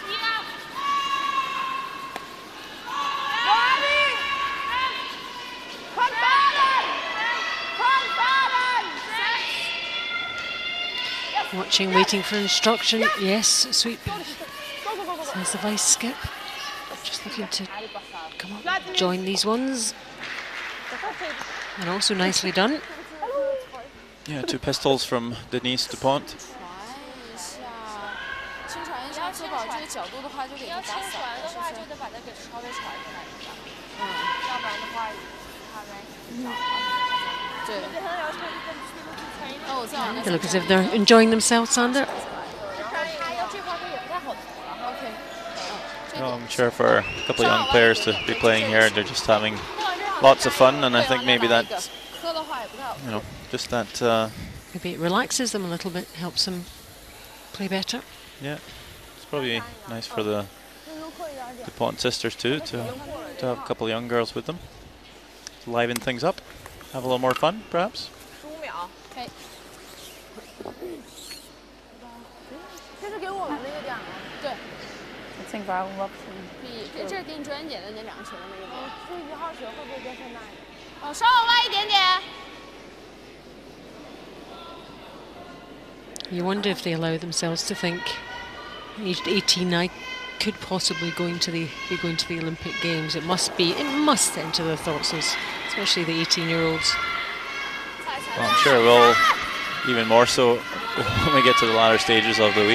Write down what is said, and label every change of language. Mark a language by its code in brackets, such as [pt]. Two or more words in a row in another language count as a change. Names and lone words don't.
[en] Watching, waiting for instruction. Yes, sweep. Says the vice skip. Just looking to come up, join these ones. And also nicely done. Yeah, 2 pistols from Denise Dupont. [zh] 轻传一下，确保这个角度的话就给它打散了，是不是？就得把它给稍微传出来一下。要不然的话，它来。对。那我再往那。 [en] They look as if they're enjoying themselves, Sander. Well, I'm sure for a couple of young players to be playing here, they're just having lots of fun, and I think maybe that, you know, just that. Maybe it relaxes them a little bit, helps them play better. Yeah, it's probably nice for the DuPont sisters too to have a couple of young girls with them, to liven things up, have a little more fun, perhaps. [zh] 这是给我们那个奖吗？对。 [da] 我 tænkte bare, hun var på sådan. [zh] 这是给你专捡的那2个球的那个。这1号球会不会跟现在？哦，稍往外一点点。 [en] You wonder if they allow themselves to think, aged 18, I could possibly be going to the Olympic Games. It must enter their thoughts, especially the 18-year-olds. Well, I'm sure it will, even more so when we get to the latter stages of the week.